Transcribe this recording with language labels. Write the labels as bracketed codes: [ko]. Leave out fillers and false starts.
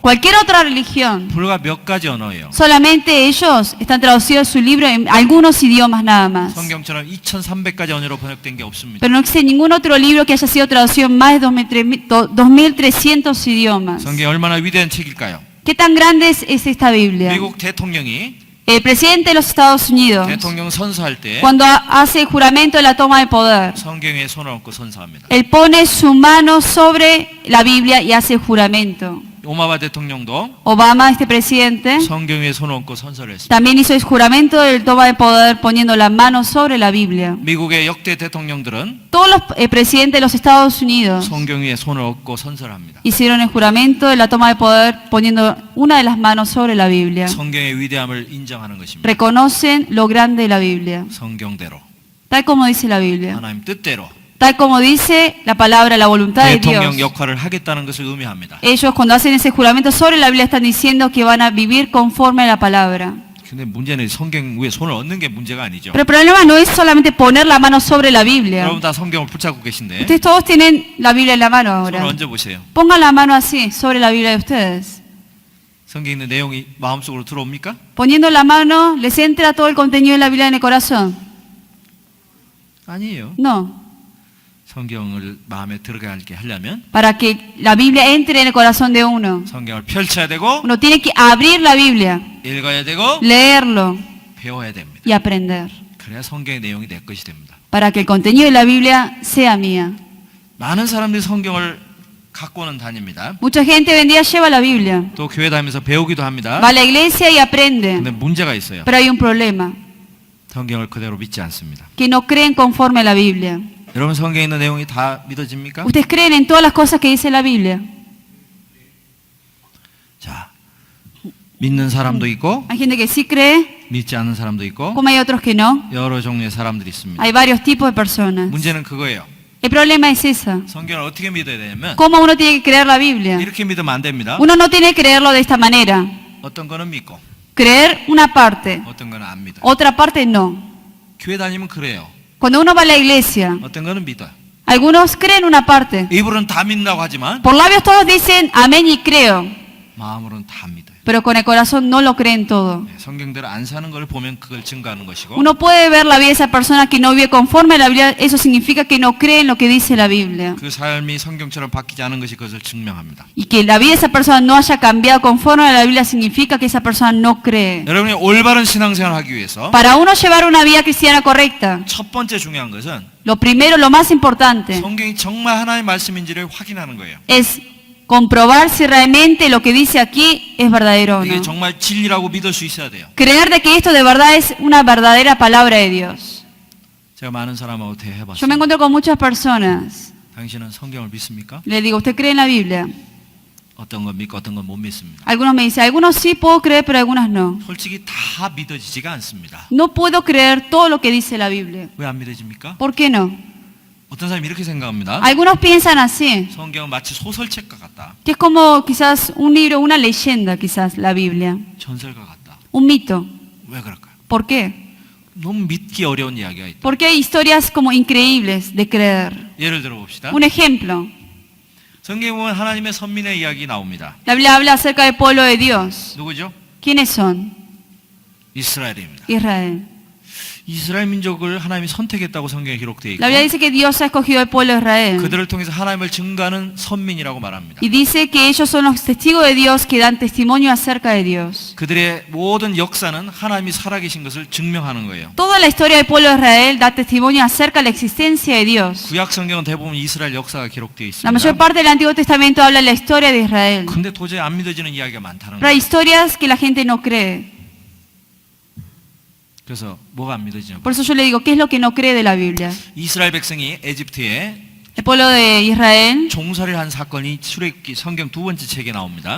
[es] cualquier otra religión. [ko] 불과 몇 가지 언어예요. [es] Solamente ellos están traducidos su libro en algunos idiomas nada más. [ko] 성경처럼 2,300가지 언어로 번역된 게 없습니다. [es] Pero no existe ningún otro libro que haya sido traducido en más de 2.300 idiomas. [ko] 성경이 얼마나 위대한 책일까요? [es] ¿Qué tan grande es esta Biblia? [ko] 미국 대통령이 [es] El presidente de los Estados Unidos, [ko] 대통령 선서할 때 [es] cuando hace el juramento de la toma de poder, [ko] 성경에 손을 얹고 선서합니다. [es] él pone su mano sobre la Biblia y hace el juramento. [ko] 오바마 대통령도 [es] Obama, este presidente, [ko] 성경에 손을 얹고 선서를 했습니다. [es] también hizo el juramento de la toma de poder poniendo la mano sobre la Biblia. [ko] 미국의 역대 대통령들은 [es] Todos los presidentes de los Estados Unidos [ko] 성경 위에 손을 얹고 선서를 합니다. [es] hicieron el juramento de la toma de poder poniendo una de las manos sobre la Biblia. [ko] 성경의 위대함을 인정하는 것입니다. [es] Reconocen lo grande de la Biblia, [ko] 성경대로 [es] tal como dice la Biblia, [ko] 하나님 뜻대로 [es] tal como dice la palabra, la voluntad de [ko] 대통령 [es] Dios. [ko] 역할을 하겠다는 것을 의미합니다. [es] Ellos cuando hacen ese juramento sobre la Biblia están diciendo que van a vivir conforme a la palabra. [ko] 근데 문제는 성경 위에 손을 얹는 게 문제가 아니죠. [es] Pero el problema no es solamente poner la mano sobre la Biblia. [ko] 여러분 다 성경을 붙잡고 계신데 [es] Ustedes todos tienen la Biblia en la mano [ko] 손을 [es] ahora. [ko] 얹어 보세요. [es] Pongan la mano así sobre la Biblia de ustedes. [ko] 성경에 있는 내용이 마음속으로 들어옵니까? [es] Poniendo la mano, ¿les entra todo el contenido de la Biblia en el corazón? [ko] 아니에요. [es] No. [ko] 성경을 마음에 들어가게 하려면 [es] Para que la Biblia entre en el corazón de uno, [ko] 성경을 펼쳐야 되고 [es] uno tiene que abrir la Biblia, [ko] 읽어야 되고 [es] leerlo [ko] 배워야 됩니다. [es] y aprender. [ko] 그래야 성경의 내용이 내 것이 됩니다. [es] Para que el contenido de la Biblia sea mía. [ko] 많은 사람들이 성경을 갖고는 다닙니다. [es] Mucha gente hoy en día lleva la Biblia, [ko] 또 교회 다니면서 배우기도 합니다. [es] va a la iglesia y aprende. [ko] 근데 문제가 있어요. [es] Pero hay un problema, [ko] 성경을 그대로 믿지 않습니다. [es] que no creen conforme a la Biblia. [ko] 여러분 성경에 있는 내용이 다 믿어집니까? [es] ¿Ustedes creen en todas las cosas que dice la Biblia? [ko] 자, 믿는 사람도 있고 [es] Hay gente que sí cree, [ko] 믿지 않는 사람도 있고 [es] como hay otros que no. [ko] 여러 종류의 사람들이 있습니다. [es] Hay varios tipos de personas. [ko] 문제는 그거예요. [es] El problema es esa. [ko] 성경을 어떻게 믿어야 되냐면 [es] ¿Cómo uno tiene que creer la Biblia? [ko] 이렇게 믿으면 안 됩니다. [es] Uno no tiene que creerlo de esta manera. [ko] 어떤 거는 믿고 [es] Creer una parte, [ko] 어떤 거는 안 믿어요. [es] otra parte no. [ko] 교회 다니면 그래요. [es] Cuando uno va a la iglesia, [ko] 어떤 거는 믿어요. [es] algunos creen una parte. [ko] 입으로는 다 믿는다고 하지만 [es] Por labios todos dicen amén y creo, [ko] 마음으로는 다 믿어요. [es] pero con el corazón no lo creen todo. [ko] 네, 성경대로 안 사는 걸 보면 그걸 증거하는 것이고 [es] Uno puede ver la vida de esa persona que no vive conforme a la Biblia, eso significa que no cree en lo que dice la Biblia. [ko] 그 삶이 성경처럼 바뀌지 않은 것이 그것을 증명합니다. [es] Y que la vida de esa persona no haya cambiado conforme a la Biblia significa que esa persona no cree. [ko] 여러분이 올바른 신앙생활을 하기 위해서 [es] Para uno llevar una vida cristiana correcta, [ko] 첫 번째 중요한 것은 [es] lo primero, lo más importante, [ko] 성경이 정말 하나님의 말씀인지를 확인하는 거예요. [es] es comprobar si realmente lo que dice aquí es verdadero o [ko] 이게 [es] no. [ko] 정말 진리라고 믿을 수 있어야 돼요. [es] Creer de que esto de verdad es una verdadera palabra de Dios. [ko] 제가 많은 사람하고 [es] Yo me [ko] 대해봤어요. [es] encuentro con muchas personas. [ko] 당신은 성경을 믿습니까? [es] Le digo, ¿usted cree en la Biblia? [ko] 어떤 건 믿고 어떤 건 못 믿습니다. [es] Algunos me dicen, algunos sí puedo creer, pero algunas no. [ko] 솔직히 다 믿어지지가 않습니다. [es] No puedo creer todo lo que dice la Biblia. [ko] 왜 안 믿어집니까? [es] ¿Por qué no? [ko] 어떤 사람이 이렇게 생각합니다. [es] Algunos piensan así, [ko] 성경은 마치 소설책과 같다. [es] que es como quizás un libro, una leyenda quizás, la Biblia. [ko] 전설과 같다. [es] Un mito. [ko] 왜 그럴까요? [es] ¿Por qué? [ko] 너무 믿기 어려운 이야기가 있다. [es] Porque hay historias como increíbles de creer. [ko] 예를 들어 봅시다. [es] Un ejemplo, [ko] 성경에 보면 하나님의 선민의 이야기 나옵니다. [es] la Biblia habla acerca del pueblo de Dios. [ko] 누구죠? [es] ¿Quiénes son? [ko] 이스라엘입니다. [es] Israel. [ko] 이스라엘 민족을 하나님이 선택했다고 성경에 기록되어 있고 [es] La Biblia dice que Dios ha escogido al pueblo de Israel. [ko] 그들을 통해서 하나님을 증거하는 선민이라고 말합니다. [es] Y dice que ellos son los testigos de Dios que dan testimonio acerca de Dios. [ko] 그들의 모든 역사는 하나님이 살아계신 것을 증명하는 거예요. [es] Toda la historia del pueblo de Israel da testimonio acerca de la existencia de Dios. [ko] 구약 성경은 대부분 이스라엘 역사가 기록되어 [es] La mayor parte del Antiguo Testamento habla de la historia de Israel. [ko] 근데 도저히 안 믿어지는 이야기가 많다는 [es] Pero hay [ko] 거예요. [es] historias que la gente no cree. [ko] 그래서 뭐가 안 믿어지냐고. [es] Por eso yo le digo, ¿qué es lo que no cree de la Biblia? [ko] 이스라엘 백성이 에집트에 [es] El pueblo de Israel, [ko] 종살이를 한 사건이 출애굽기 성경 두 번째 책에 나옵니다.